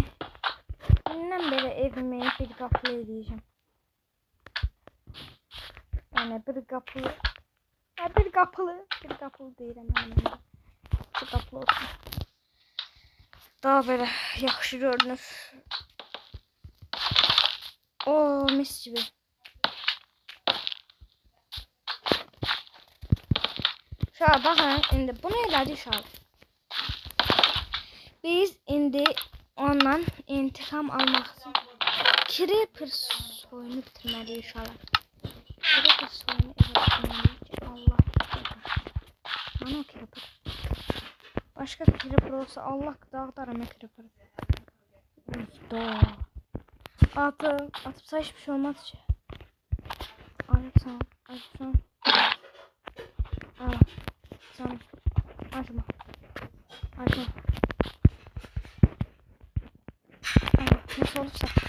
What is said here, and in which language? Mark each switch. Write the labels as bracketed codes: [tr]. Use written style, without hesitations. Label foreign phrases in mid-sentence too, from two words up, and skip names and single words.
[az] Bundan belə evimi bir qapılı edəcəm. Yəni bir qapılı. Bir qapılı deyirəm mən. Bir qapılı olsun. Daha belə yaxşı görünür. [tr] Mis gibi. Şöyle bakın [az] indi bunu elədik uşaq. Biz indi ondan intikam almaq üçün creeper soyunu bitirməliyik uşaq. Creeper soyunu bitirməliyik. Allah. Mana creeper. [tr] Başka creeper olsa Allah dağıdarım creeper. Atıp hiçbir şey olmaz ki. Açma. Nasıl olursa.